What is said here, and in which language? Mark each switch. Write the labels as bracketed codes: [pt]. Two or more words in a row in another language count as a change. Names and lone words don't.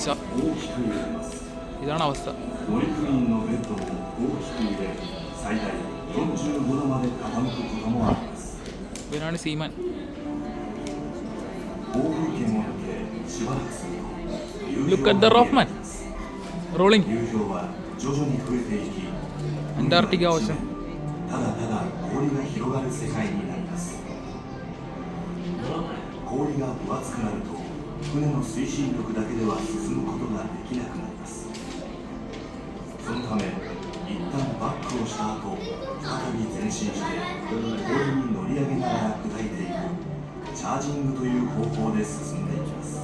[ml] ഇതാണ് അവസ്ഥ. ഇവനാണ് സീമാൻ. [en] Look at the Roughman rolling. Antarctica Ocean. [ja] 一旦バックをした後、再び前進して氷に乗り上げながら砕いていくチャージングという方法で進んでいきます。